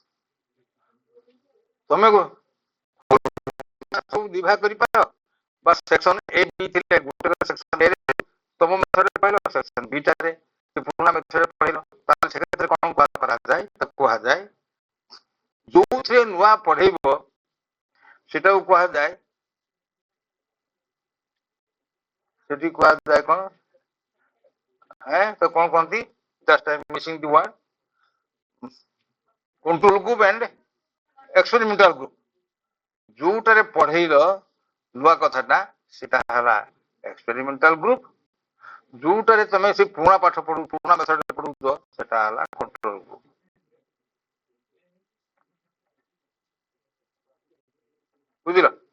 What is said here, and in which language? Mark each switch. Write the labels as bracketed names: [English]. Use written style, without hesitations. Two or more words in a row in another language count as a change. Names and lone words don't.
[Odia] ତମେ ସବୁ ଦିଭାଗ କରିପାର ବା [English] section A B [Odia] ଥିଲେ ଗୋଟେ [English] section A [Odia] ରେ ତମ ମେଥଡରେ ପଢିଲ, [English] section B [Odia] ଟାରେ ପୁରୁଣା ମେଥଡରେ ପଢିଲ। ତାହେଲେ ସେକ୍ଷେତ୍ରରେ କଣ କରାଯାଏ, ତାକୁ କୁହାଯାଏ ଯୋଉଥିରେ ନୂଆ ପଢେଇବ ସେଟାକୁ କୁହାଯାଏ, ସେଠି କୁହାଯାଏ କଣ, ତ କଣ କହନ୍ତି, [English] just I'm missing the word, control group and experimental group। [Odia] ଯୋଉଟାରେ ପଢେଇଲ ନୂଆ କଥାଟା ସେଟା ହେଲା [English] experimental group. [Odia] ଯୋଉଟାରେ ତମେ ସେ ପୁରୁଣା ପାଠ ପୁରୁଣା ମେଥଡରେ ପଢୁଛ ସେଟା ହେଲା [English] control group. [Odia] ବୁଝିଲ?